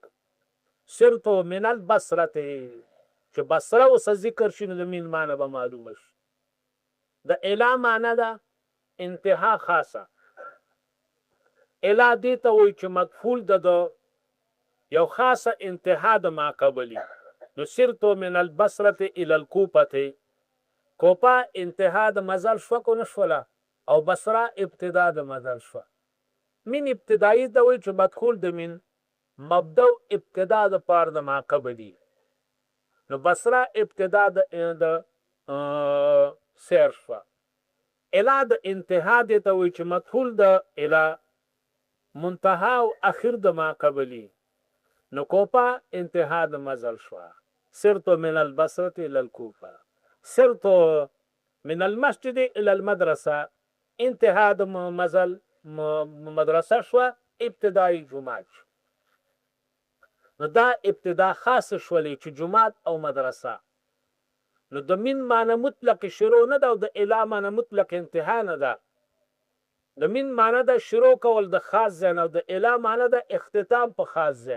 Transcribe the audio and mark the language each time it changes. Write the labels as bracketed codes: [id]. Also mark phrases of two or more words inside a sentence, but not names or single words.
[ar] سرتو من البصرة، [ps] چې بصره ورسه ذکر شي، نو د من معنا به معلومه شي. د اله معنا ده انتها خاصه. اله دې ته وایي چې مدفول ده یو خاصه انتها د ما قبلي. [ar] نو سرتو من البصرة الى الكوفة، [ps] کوپا انتها د مزل شوه کو نشوله، او بصره ابتدا د مزل شوه. من ابتدایي ته وایي چې مدخول د من مبدا ابتدا د پار د ما قبلي. نو بصره ابتدا د سیر شوه. اله د انتها دې ته وایي چې مدخول د اله منتها او اخر د ما قبلي. نو کوپا انتها د مزل شوه. [ar] سرت من البصرة إلى الكوفة، سرت من المسجد إلى المدرسة، انتهى [ps] د مزل مدرسه شوه، ابتدایي جماعت شو. نو دا ابتدا خاص شولې چې جماعت او مدرسه. نو د من معنی مطلق شروع نه ده او د اله معنی مطلق انتها نه ده. د من معنی ده شروع کول د خاص ځای نه او د اله معنی ده اختتام په خاص ځای.